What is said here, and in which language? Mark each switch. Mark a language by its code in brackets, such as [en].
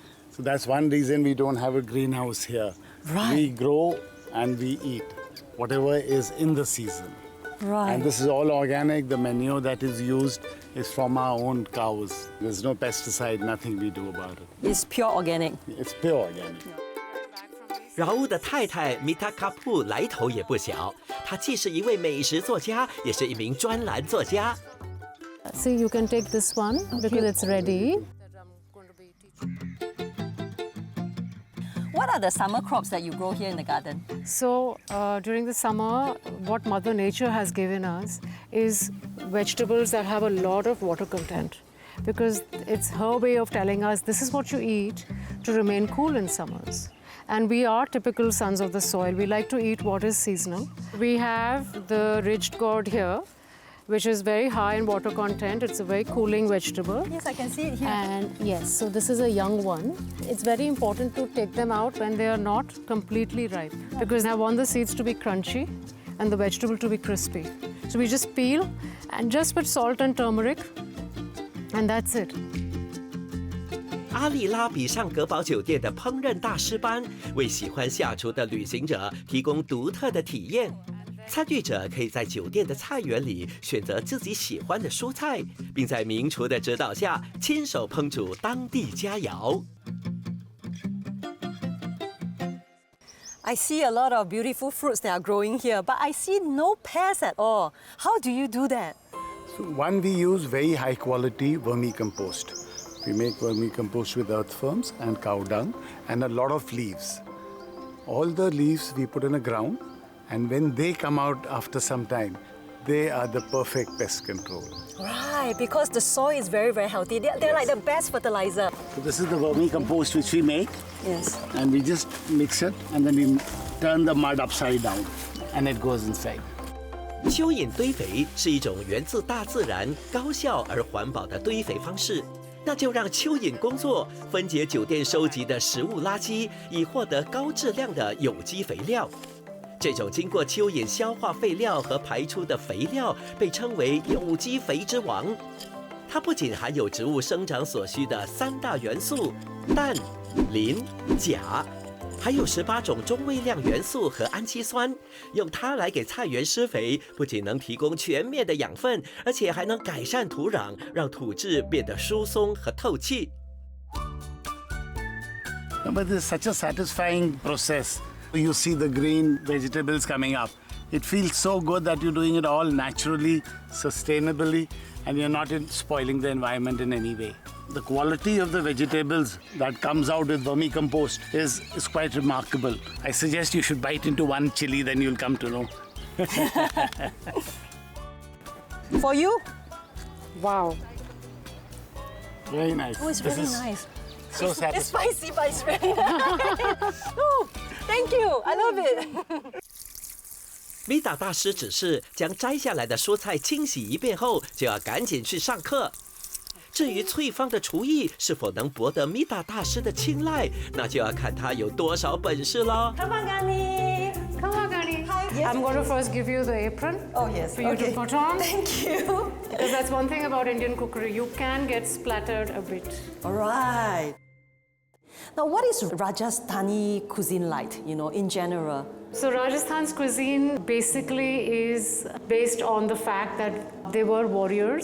[en] So that's one reason we don't have a greenhouse here. Right. We grow and we eat whatever is in the season. Right. And this is all organic. The manure that is used is from our own cows. There's no pesticide, nothing we do about it. It's pure organic. It's pure organic. [zh] 饶乌的太太 Mita Kapoor 来头也不小，她既是一位美食作家，也是一名专栏作家。 [en] So you can take this one because it's ready. What are the summer crops that you grow here in the garden? So during the summer, what Mother Nature has given us is vegetables that have a lot of water content, because it's her way of telling us this is what you eat to remain cool in summers. And we are typical sons of the soil. We like to eat what is seasonal. We have the ridged gourd here, which is very high in water content. It's a very cooling vegetable. Yes, I can see it here. And yes, so this is a young one. It's very important to take them out when they are not completely ripe, because I want the seeds to be crunchy and the vegetable to be crispy. So we just peel and just put salt and turmeric, and that's it. [zh] 阿丽拉比上格堡酒店的烹饪大师班，为喜欢下厨的旅行者提供独特的体验。参与者可以在酒店的菜园里选择自己喜欢的蔬菜，并在名厨的指导下亲手烹煮当地佳肴。 [en] I see a lot of beautiful fruits that are growing here, but I see no pests at all. How do you do that? So one, we use very high quality vermicompost. We make vermicompost with earthworms and cow dung and a lot of leaves. All the leaves we put in the ground, and when they come out after some time, they are the perfect pest control. Right, because the soil is very, very healthy. They're like the best fertilizer. So this is the vermicompost which we make, Yes. and we just mix it, and then we turn the mud upside down, and it goes inside. [zh] 蚯蚓堆肥是一种源自大自然、高效而环保的堆肥方式。那就让蚯蚓工作，分解酒店收集的食物垃圾，以获得高质量的有机肥料。这种经过蚯蚓消化废料和排出的肥料，被称为有机肥之王。它不仅含有植物生长所需的3大元素氮、磷、钾，还有18种中微量元素和氨基酸。用它来给菜园施肥，不仅能提供全面的养分，而且还能改善土壤，让土质变得疏松和透气。 [en] But this is such a satisfying process. You see the green vegetables coming up. It feels so good that you're doing it all naturally, sustainably, and you're not spoiling the environment in any way. The quality of the vegetables that comes out with vermicompost is quite remarkable. I suggest you should bite into one chili, then you'll come to know. For you? Wow. Very nice. Oh, it's This really is nice. So It's satisfying. spicy, but it's very nice. Oh, thank you. I love it. [zh] 米达大师指示，将摘下来的蔬菜清洗一遍后，就要赶紧去上课。至于翠芳的厨艺是否能博得米达大师的青睐，那就要看他有多少本事了。 [en] Come on, Gani. I'm going to first give you the apron Oh, yes. for you Okay. to put on. Thank you. Because that's one thing about Indian cookery. You can get splattered a bit. All right. Now, what is Rajasthani cuisine like, in general? So Rajasthan's cuisine basically is based on the fact that they were warriors.